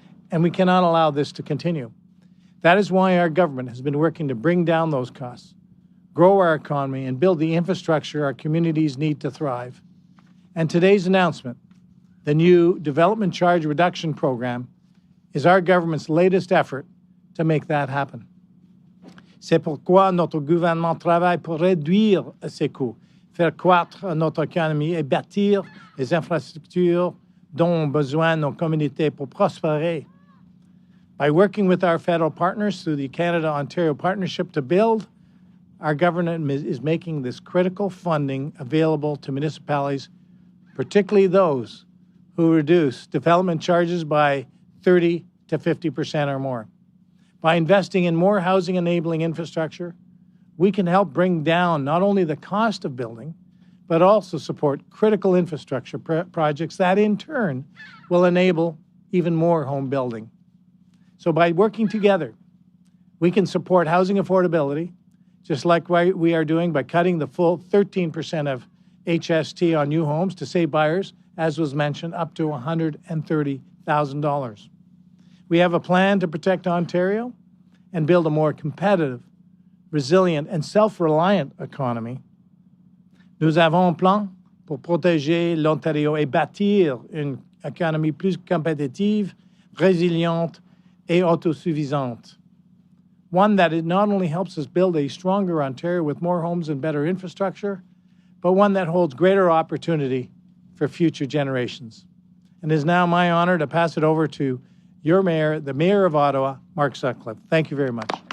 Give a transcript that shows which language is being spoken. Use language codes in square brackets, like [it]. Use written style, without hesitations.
[en] And we cannot allow this to continue. That is why our government has been working to bring down those costs, grow our economy, and build the infrastructure our communities need to thrive. And today's announcement, the new Development Charge Reduction Program, is our government's latest effort to make that happen. [fr] C'est pourquoi notre gouvernement travaille pour réduire ces coûts, faire croître notre économie et bâtir les infrastructures dont ont besoin nos communautés pour prospérer. [en] By working with our federal partners through the Canada-Ontario Partnership to Build, our government is making this critical funding available to municipalities, particularly those who reduce development charges by 30 to 50% or more. By investing in more housing-enabling infrastructure, we can help bring down not only the cost of building, but also support critical infrastructure projects that in turn will enable even more home building. So by working together, we can support housing affordability, just like we are doing by cutting the full 13% of HST on new homes to save buyers, as was mentioned, up to $130,000. We have a plan to protect Ontario and build a more competitive, resilient, and self-reliant economy. [fr] Nous avons un plan pour protéger l'Ontario et bâtir une économie plus compétitive, résiliente, et autosuffisante. [en] One that it not only helps us build a stronger Ontario with more homes and better infrastructure, but one that holds greater opportunity for future generations. And it is now my honor to pass it over to your mayor, the Mayor of Ottawa, Mark Sutcliffe. Thank you very much.